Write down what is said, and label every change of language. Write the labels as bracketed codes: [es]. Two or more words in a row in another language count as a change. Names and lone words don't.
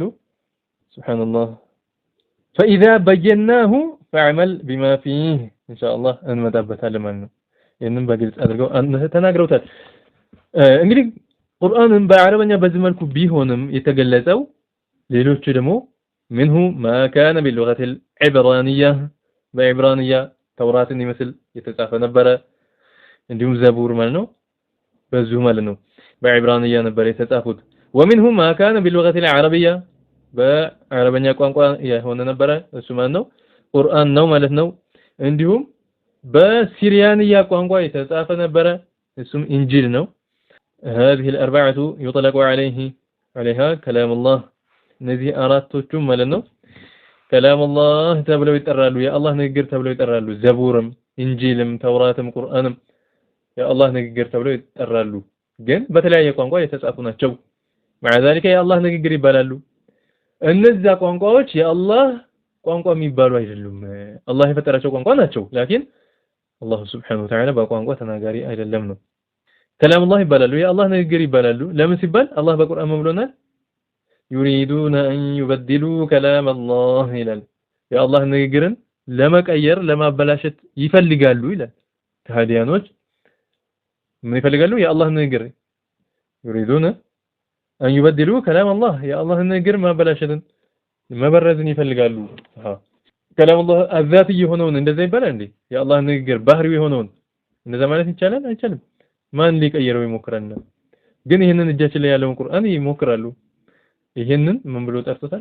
[am] ሱብሃንአላህ [ar] فإذا بيناه فاعمل بما فيه إن شاء الله [am] እንመጣበታለን ማለት ነው። ይሄንን በግልጽ አድርገው ተናግረውታል። እንግዲህ ቁርአንን በአረበኛ በዚህ መልኩ ቢሆንም የተገለጸው ሌሎች ደግሞ [ar] منه ما كان باللغة العبرانية [am] በዕብራንያ ተውራትን ይመስል የተጻፈ ነበረ። እንዲሁም ዘቡር ማለት ነው በዚሁ ማለት ነው በዕብራንያ ነበር የተጻፉት። [ar] ومنه ما كان باللغة العربية [am] በአረበኛ ቋንቋ የሆነ ነበረ እሱ ማለት ነው ቁርአን ነው ማለት ነው። እንዲሁም በሲሪያንያ ቋንቋ የተጻፈ ነበረ እሱም ኢንጂል ነው። [ar] هذه الأربعة يطلق عليها كلام الله [am] እነዚህ አራቶቹም ማለት ነው [ar] كلام الله [am] ተብለው ይጠራሉ። የአላህ ንግግር ተብለው ይጠራሉ። ዘቡርም ኢንጂልም ተውራትም ቁርአንም የአላህ ንግግር ተብለው ይጠራሉ። ግን በተለያየ ቋንቋ የተጻፉ ናቸው። [ar] مع ذلك [am] የአላህ ንግግር ይባላሉ። እነዚያ ቋንቋዎች የአላህ ቋንቋ የሚባሉ አይደሉም። አላህ የፈጠራቸው ቋንቋ ናቸው። ላኪን አላህ [ar] سبحانه وتعالى [am] በቋንቋ ተናጋሪ አይደለም ነው። [ar] كلام الله [am] ይባላሉ። የአላህ ንግግር ይባላሉ። ለምን ሲባል አላህ በቁርአን ብሎናል [ar] يريدون أن يبدلوا كلام الله [am] ይላል። የአላህ ንግግርን ለመቀየር ለማበላሸት ይፈልጋሉ ይላል። ከሃዲያኖች ምን ይፈልጋሉ? የአላህ ንግግር [ar] يريدون أن يبدلوا كلام الله [am] የአላህ ንግግር ማበላሸትን መበረዝን ይፈልጋሉ። [ar] كلام الله الذاتي [am] የሆነውን እንደዛ ይባላል እንዴ? የአላህ ንግግር ባህሪው የሆነውን እንደዛ ማለት ይቻላል? አይቻልም። ማን ሊቀየረው ይሞክራልና? ግን ይሄንን እጃችን ላይ ያለውን ቁርአን ይሞክራሉ። ይሄንን ምን ብሎ ጠርቶታል?